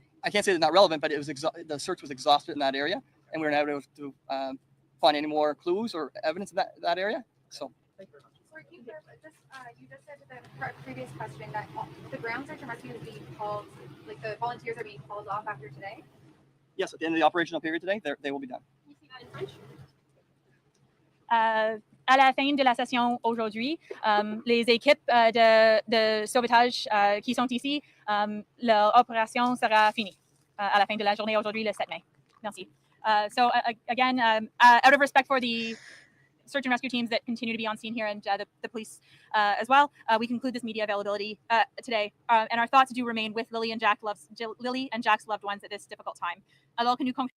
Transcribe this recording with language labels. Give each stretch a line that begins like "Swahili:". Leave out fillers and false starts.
English: I can't say it's not relevant, but it was the search was exhausted in that area, and we were not able to find any more clues or evidence in that area. So. Thank you very much. Sorry, you just said to the previous question that the ground search and rescue is being called, like the volunteers are being called off after today? Yes, at the end of the operational period today, they will be done. Can you see that in French?
French: À la fin de la session aujourd'hui, les équipes de sauvetage qui sont ici, leur opération sera finie à la fin de la journée aujourd'hui, le 7 mai. Merci.
English: So again, out of respect for the search and rescue teams that continue to be on scene here and the police as well, we conclude this media availability today. And our thoughts do remain with Lily and Jack's loved ones at this difficult time.
French: Alors que nous